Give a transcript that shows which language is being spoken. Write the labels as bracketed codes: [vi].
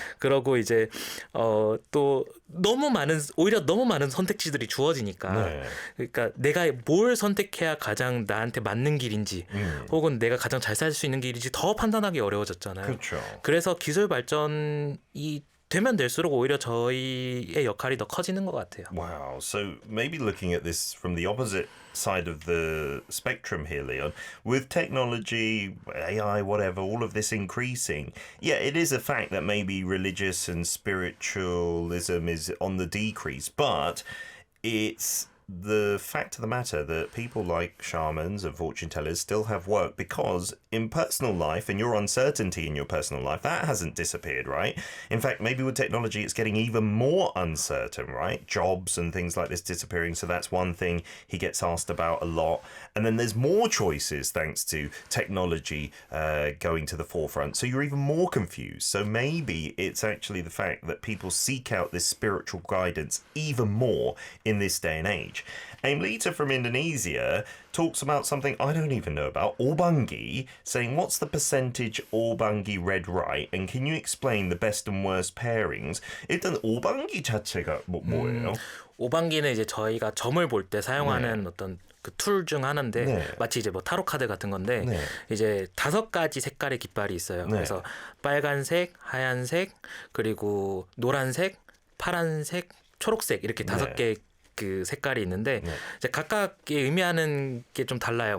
[ko] 그러고 이제 또 오히려 너무 많은 선택지들이 주어지니까 네. 그러니까 내가 뭘 선택해야 가장 나한테 맞는 길인지 혹은 내가 가장 잘 살 수 있는 길인지 더 판단하기 어려워졌잖아요. 그렇죠. 그래서 기술 발전이 되면 될수록 오히려 저희의 역할이 더 커지는 것 같아요. [en] Wow. So maybe looking at this from the opposite side of the spectrum here, Leon, with technology, AI, whatever, all of this increasing, yeah, it is a fact that maybe religious and spiritualism is on the decrease, but it's the fact of the matter that people like shamans and fortune tellers still have work because in personal life and your uncertainty in your personal life, that hasn't disappeared, right? In fact, maybe with technology, it's getting even more uncertain, right? Jobs and things like this disappearing. So that's one thing he gets asked about a lot. And then there's more choices thanks to technology going to the forefront. So you're even more confused. So maybe it's actually the fact that people seek out this spiritual guidance even more in this day and age. Aimlita from Indonesia talks about something I don't even know about, Orbangi, saying what's the percentage Orbangi read right and can you explain the best and worst pairings? [ko] 일단 Orbangi 자체가 뭐예요? 오방기는 이제 저희가 점을 볼 때 사용하는 어떤 그 툴 중 하나인데 네. 마치 이제 뭐 타로 카드 같은 건데 네. 이제 5가지 색깔의 깃발이 있어요. 네. 그래서 빨간색, 하얀색, 그리고 노란색, 파란색, 초록색 이렇게 5개 그 색깔이 있는데 이제 각각의 의미하는 게 좀 달라요.